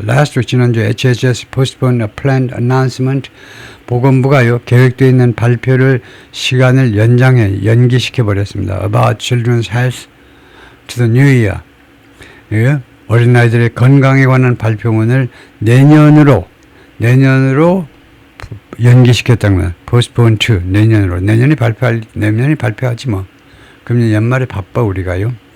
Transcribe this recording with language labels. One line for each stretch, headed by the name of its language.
English: Last week
Korean: 지난주
English: HHS postponed a planned announcement
Korean: 보건부가요 계획되어 있는 발표를 시간을 연기시켜 버렸습니다.
English: About children's health to the new year.
Korean: 예? 어린아이들의 건강에 관한 발표문을 내년으로 연기시켰다는 거예요.
English: postpone to
Korean: 내년으로 내년이 발표하지 뭐. 그럼 연말에 바빠 우리가요.